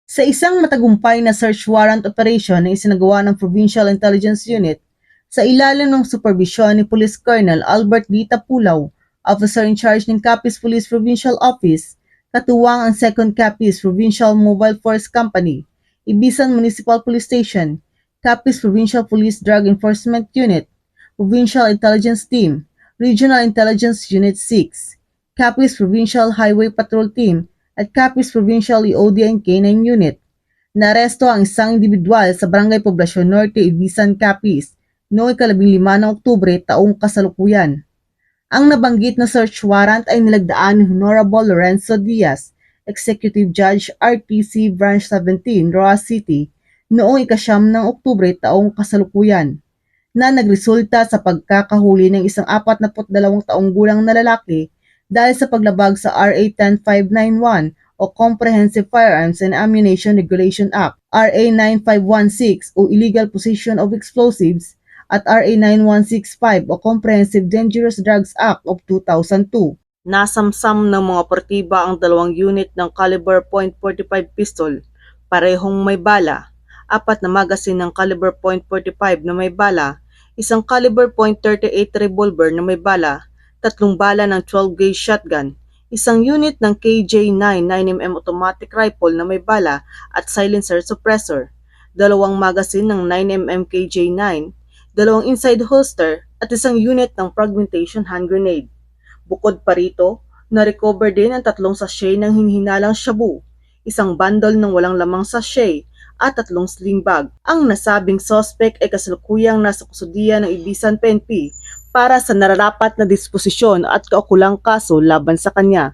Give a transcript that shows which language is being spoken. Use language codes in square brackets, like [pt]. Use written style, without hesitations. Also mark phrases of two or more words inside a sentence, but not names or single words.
[tl] Sa isang matagumpay na [en] search warrant operation [tl] na isinagawa ng Provincial Intelligence Unit sa ilalim ng superbisyon ni Police Colonel Albert D. Tapulaw, [en] Officer in Charge [tl] ng Capiz Police Provincial Office, katuwang ang 2nd Capiz Provincial Mobile Force Company, Ibisan Municipal Police Station, Capiz Provincial Police Drug Enforcement Unit, Provincial Intelligence Team, Regional Intelligence Unit 6, Capiz Provincial Highway Patrol Team, at Capiz Provincial EOD and K9 Unit. Naresto ang isang individual sa Barangay Poblacion Norte, Ibisan, Capiz noong 15 ng Oktubre taong kasalukuyan. Ang nabanggit na [en] search warrant [tl] ay nilagdaan ni Honorable Lorenzo Diaz, Executive Judge RTC Branch 17, Roa City, noong 9 ng Oktubre taong kasalukuyan, na nagresulta sa pagkakahuli ng isang 42 taong gulang na lalaki dahil sa paglabag sa RA 10591 o Comprehensive Firearms and Ammunition Regulation Act, RA 9516 o Illegal Possession of Explosives, at RA 9165 o Comprehensive Dangerous Drugs Act of 2002. Nasamsam ng mga operatiba ang 2 unit ng [en] caliber .45 pistol, [tl] parehong may bala, 4 na magasin ng caliber .45 na may bala, isang caliber .38 revolver na may bala, 3 bala ng [en] 12-gauge shotgun, [tl] isang unit ng KJ-9 9mm [en] automatic rifle [tl] na may bala at [en] silencer suppressor, [tl] 2 magasin ng 9mm KJ-9, 2 [en] inside holster [tl] at isang unit ng [en] fragmentation hand grenade. [tl] Bukod pa rito, na-recover din ang 3 sachet ng hinihinalang shabu, isang bundle ng walang lamang sachet at 3 [en] sling bag. [tl] Ang nasabing suspect ay kasalukuyang nasa kustudiya ng Ibisan PNP para sa nararapat na disposisyon at kaukulang kaso laban sa kanya.